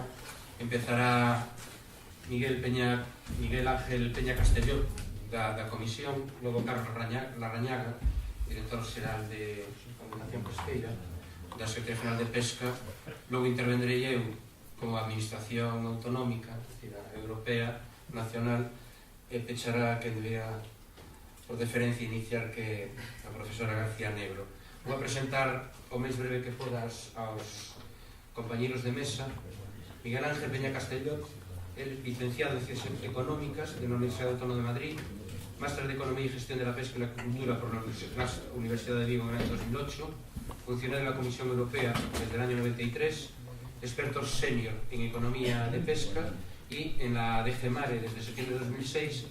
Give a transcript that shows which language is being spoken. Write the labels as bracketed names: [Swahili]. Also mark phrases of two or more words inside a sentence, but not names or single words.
[Galician] Empezará Miguel Ángel Peña Castelló, da Comisión, logo Carlos Larrañaga, director xeral de Organización Pesqueira, da Secretaría General de Pesca, logo intervendrei eu como Administración Autonómica, Europea, Nacional, e pechará que debería, por deferencia, iniciar que a profesora García Negro. Vou a presentar o máis breve que podas aos compañeros de mesa. [Spanish] Miguel Ángel Peña Castelló, el licenciado en Ciencias Económicas de la Universidad Autónoma de Madrid, máster de Economía y Gestión de la Pesca y la Acuicultura por la Universidad de Vigo en el año 2008, funcionario de la Comisión Europea desde el año 93, experto senior en Economía de Pesca y en la DG Mare desde septiembre de 2006.